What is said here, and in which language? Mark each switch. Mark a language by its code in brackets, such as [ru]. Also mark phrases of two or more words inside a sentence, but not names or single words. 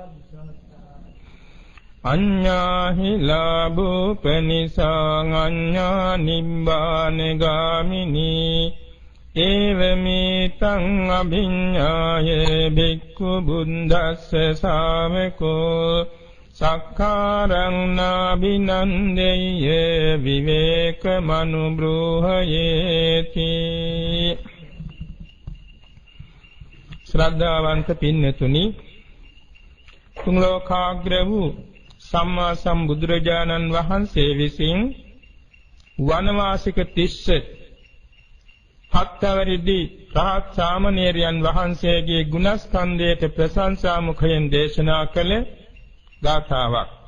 [pi] අඤ්ඤාහි ලාභෝපනිසං අඤ්ඤා නිබ්බාන ගාමිනී ඒවමෙතං අභිඤ්ඤාය භික්ඛු බුද්දස්ස ශාවකෝ සක්කාරං නාබිනන්දේය විවේකමනුබ්‍රූහයේති. [si] ශ්‍රද්ධාවන්ත පින්නතුනි, තුන් ලෝකාග්‍ර වූ සම්මා සම්බුදුරජාණන් වහන්සේ විසින් වනවාසික 37 වරිදි රහත් සාමණේරයන් වහන්සේගේ ගුණස්කන්ධයට ප්‍රශංසා මුඛයෙන් දේශනා කළ ගාථාවක්.